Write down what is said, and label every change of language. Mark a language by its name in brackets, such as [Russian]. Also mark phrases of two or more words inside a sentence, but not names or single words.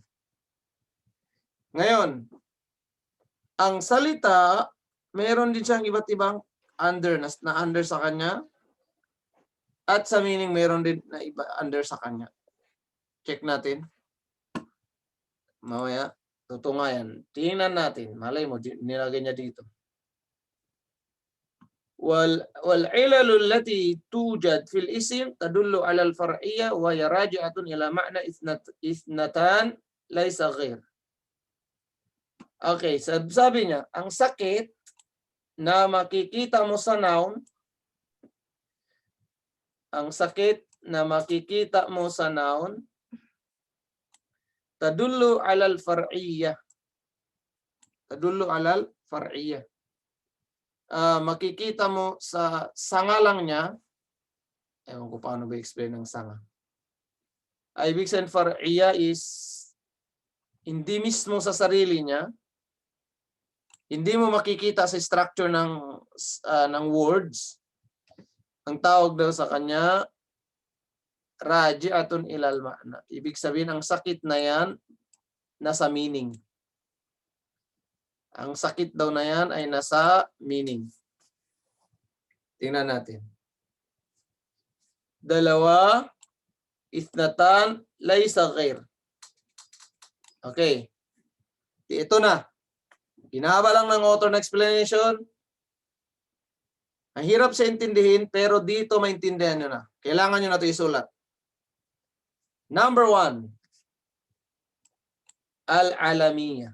[Filipino] Ngayon, ang salita, meron din siyang iba't ibang under, na under sa kanya. At sa meaning, meron din na iba under sa kanya. Check natin. Mamaya, tutungayan. Tingnan natin. Malay mo, nilagay niya dito. [Arabic] والعلل التي توجد في الاسم تدل على الفرعية وهي راجعة إلى معنى اثنتان ليس غير. [Filipino] Okay, sabi niya, ang sakit na makikita mo sa noun, ang sakit na makikita mo sa noun, [Arabic] تدل على الفرعية. تدل على الفرعية. [Filipino] Makikita mo sa sanga lang niya, ewan ko paano ba explain ng sanga. Ibig sabihin far'iyya is hindi mismo sa sarili niya, hindi mo makikita sa structure ng words. Ang tawag daw sa kanya, [Arabic] راجعة إلى المعنى. [Filipino] Ibig sabihin, ang sakit na yan, nasa meaning. Ang sakit daw na yan ay nasa meaning. Tingnan natin. Dalawa, [Arabic] اثنتان، ليس غير. [Filipino] Okay. Ito na. Hinaba lang ng author na explanation. Ang hirap sa intindihin, pero dito maintindihan nyo na. Kailangan nyo na ito isulat. Number 1. Al-alamiyah.